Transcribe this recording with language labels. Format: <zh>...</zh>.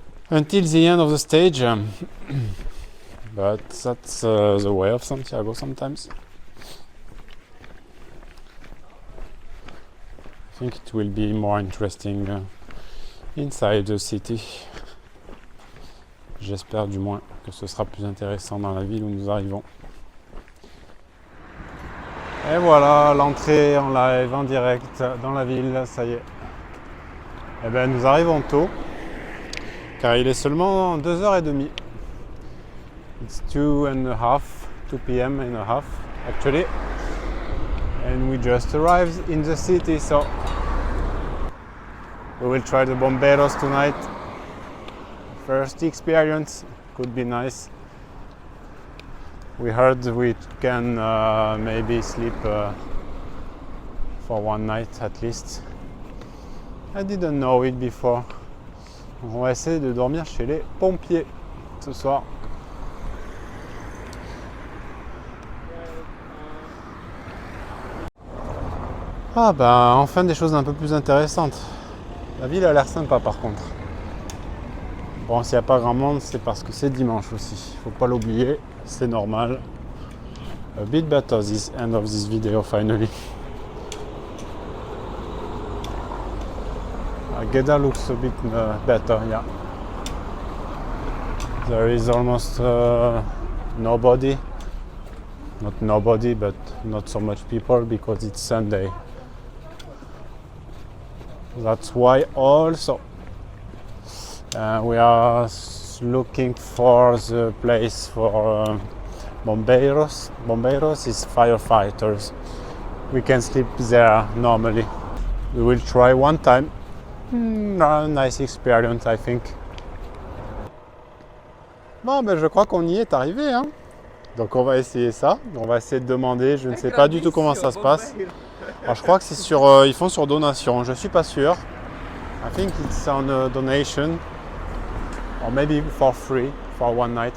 <en>Until the end of the stage. But that's the way of Santiago sometimes. I think it will be more interesting inside the city.</en> <fr>J'espère du moins que ce sera plus intéressant dans la ville où nous arrivons. Et voilà, l'entrée en live, en direct dans la ville, ça y est. Eh bien, nous arrivons tôt, car il est seulement 2h30.</fr> <en>It's 2 p.m. and a half actually, and we just arrived in the city, so we will try the Bomberos tonight. First experience, could be nice. We heard we can maybe sleep for one night at least. I didn't know it before.</en> <fr>On va essayer de dormir chez les pompiers ce soir. Ah ben enfin des choses un peu plus intéressantes. La ville a l'air sympa par contre. Bon, s'il n'y a pas grand monde, c'est parce que c'est dimanche aussi. Faut pas l'oublier, c'est normal.</fr> <en>A bit better this end of this video finally. Agueda looks a bit better, yeah. There is almost nobody. Not nobody, but not so much people because it's Sunday. That's why also we are looking for the place for Bombeiros. Bombeiros is firefighters. We can sleep there normally. We will try one time. Nice experience, I think.</en> <fr>Bon, ben je crois qu'on y est arrivé, hein. Donc on va essayer ça. On va essayer de demander. Je ne sais pas du tout comment ça se passe. Alors je crois que c'est sur, ils font sur donation. Je suis pas sûr.</fr> <en>I think it's on a donation, or maybe for free for one night.</en>